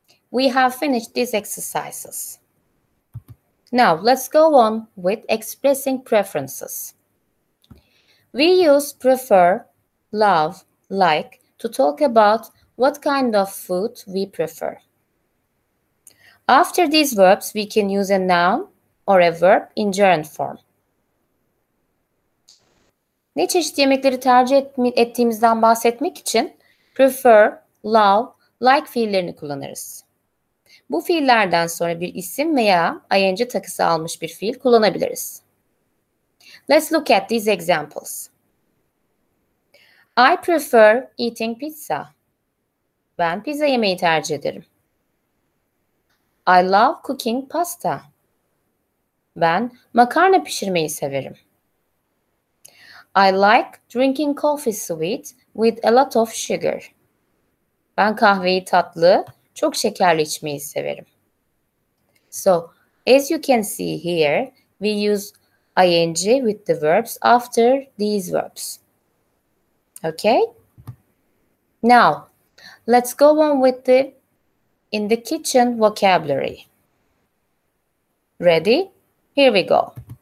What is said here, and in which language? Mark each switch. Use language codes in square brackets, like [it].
[en] We have finished these exercises. Now, let's go on with expressing preferences. We use prefer, love, like to talk about what kind of food we prefer. After these verbs, we can use a noun or a verb in gerund form. [tr] Ne çeşit yemekleri tercih ettiğimizden bahsetmek için prefer, love, like fiillerini kullanırız. Bu fiillerden sonra bir isim veya ing takısı almış bir fiil kullanabiliriz. [en] Let's look at these examples. I prefer eating pizza. [tr] Ben pizza yemeyi tercih ederim. [en] I love cooking pasta. [tr] Ben makarna pişirmeyi severim. [en] I like drinking coffee sweet with a lot of sugar. [tr] Ben kahveyi tatlı, çok şekerli içmeyi severim. [en] So, as you can see here, we use ing with the verbs after these verbs. Okay? Now, Let's go on with the in the kitchen vocabulary. Ready? Here we go.